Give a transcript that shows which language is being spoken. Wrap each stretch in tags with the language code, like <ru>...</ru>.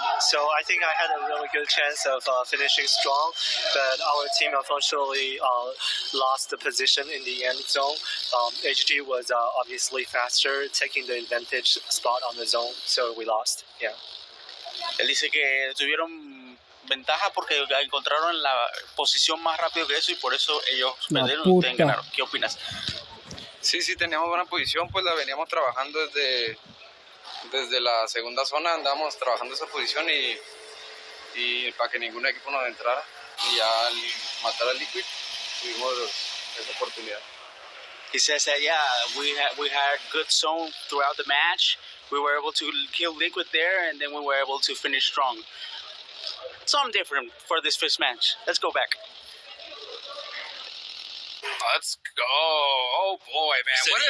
<en>So I think I had a really good chance of finishing strong, but our team unfortunately lost the position in the end zone. HG was obviously faster, taking the advantage spot on the zone, so we lost. Yeah.</en> <es>Él dice que tuvieron ventaja porque encontraron la posición más rápido que eso y por eso ellos perdieron y ustedes ganaron. ¿Qué opinas? Sí, teníamos buena posición, pues la veníamos trabajando desde la segunda zona, andábamos trabajando esa posición y para que ningún equipo nos entrara y ya al matar al Liquid tuvimos esa oportunidad.</es> <en>He says that we had good zone throughout the match. We were able to kill Liquid there and then we were able to finish strong. Something different for this first match. Let's go back. Let's go. Oh boy, man.</en>